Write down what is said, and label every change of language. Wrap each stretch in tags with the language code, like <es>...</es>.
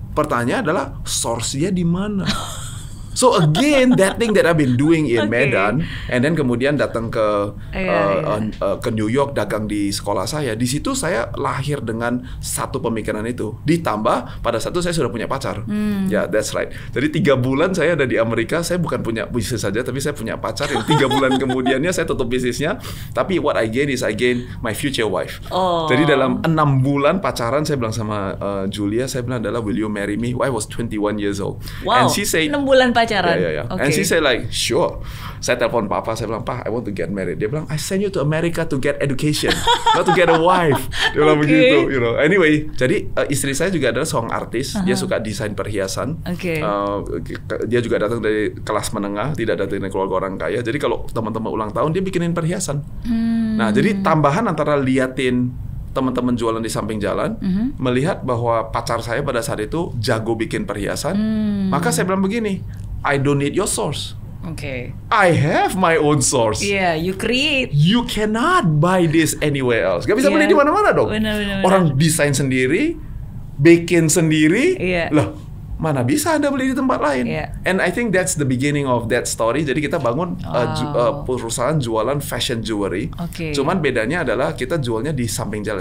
<id>Pertanyaan adalah source-nya di mana?</id> <en>So again, that thing that I've been doing in Medan, and then</en> <id>kemudian datang ke New York, dagang di sekolah saya. Di situ saya lahir dengan satu pemikiran itu. Ditambah pada saat itu saya sudah punya pacar. Ya,</id> <en>that's right.</en> <id>Jadi 3 bulan saya ada di Amerika, saya bukan punya bisnis saja, tapi saya punya pacar yang 3 bulan kemudiannya saya tutup bisnisnya.</id> <en>Tapi what I gain is I gain my future wife.</en> <id>Jadi dalam 6 bulan pacaran, saya bilang sama Julia, saya bilang adalah,</id> <en>will you marry me? I was 21 years old. Wow, and she said,</en> <id>6 bulan pacaran.</id> <en>And she said like, sure.</en> <id>Saya telepon papa, saya bilang, "Pa,</id> <en>I want to get married."</en> <id>Dia bilang,</id> <en>"I send you to America to get education, not to get a wife."</en> <id>Dia bilang begitu, Anyway, jadi istri saya juga adalah seorang artis. Dia suka desain perhiasan. Dia juga datang dari kelas menengah, tidak datang dari keluarga orang kaya. Jadi kalau teman-teman ulang tahun, dia bikinin perhiasan. Nah, jadi tambahan antara liatin teman-teman jualan di samping jalan, melihat bahwa pacar saya pada saat itu jago bikin perhiasan, maka saya bilang begini,</id> <en>I don't need your source. I have my own source. You create. You cannot buy this anywhere else.</en> <id>Gak bisa beli di mana-mana dong. Benar. Orang desain sendiri, bikin sendiri, loh, mana bisa Anda beli di tempat lain?</id> <en>And I think that's the beginning of that story.</en> <id>Jadi kita bangun perusahaan jualan fashion jewelry. Cuman bedanya adalah kita jualnya di samping jalan.</id>